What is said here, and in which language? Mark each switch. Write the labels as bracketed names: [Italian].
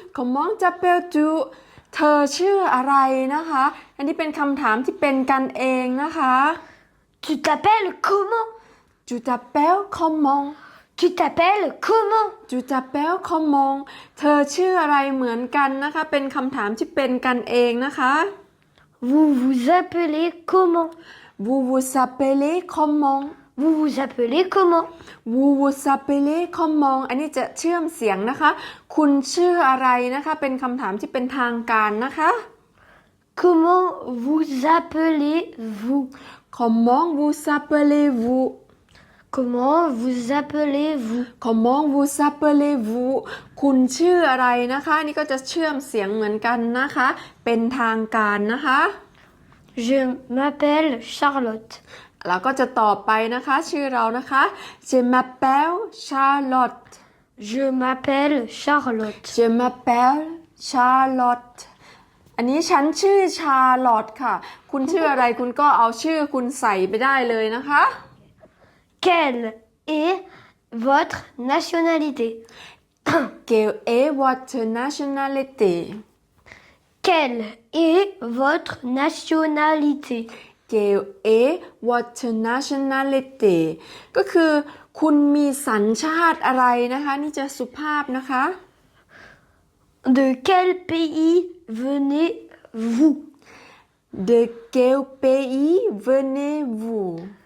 [French] Comment t'appelles-tu [Thai] เธอชื่ออะไรนะคะ อันนี้เป็นคำถามที่เป็นกันเองนะคะ [French] Tu t'appelles comment? Tu t'appelles comment Tu t'appelles comment? Tu t'appelles comment [Thai] เธอชื่ออะไรเหมือนกันนะคะ เป็นคำถามที่เป็นกันเองนะคะ [French] Vous vous appelez comment? Vous vous appelez comment Vous vous appelez comment? Vous vous appelez comment [Thai] อันนี้จะเชื่อมเสียงนะคะ คุณชื่ออะไรนะคะ เป็นคำถามที่เป็นทางการนะคะ [French] Comment vous appelez-vous? Comment vous appelez-vous Comment vous appelez-vous? Comment vous appelez-vous [Thai] คุณชื่ออะไรนะคะ นี่ก็จะเชื่อมเสียงเหมือนกันนะคะ เป็นทางการนะคะ [French] Je m'appelle Charlotte. [Thai] แล้วก็จะต่อไปนะคะ ชื่อเรานะคะ [French] Je m'appelle Charlotte Je m'appelle Charlotte. Je m'appelle Charlotte [Thai] อันนี้ฉันชื่อชาร์ลอตค่ะ คุณชื่ออะไรคุณก็เอาชื่อคุณใส่ไปได้เลยนะคะ [French] Quelle est votre nationalité? Quelle est votre nationalité Quelle est votre nationalité? Quelle est votre nationalité [Thai] ก็คือคุณมีสัญชาติอะไรนะคะ นี่จะสุภาพนะคะ [French] De quel pays venez-vous? De quel pays venez-vous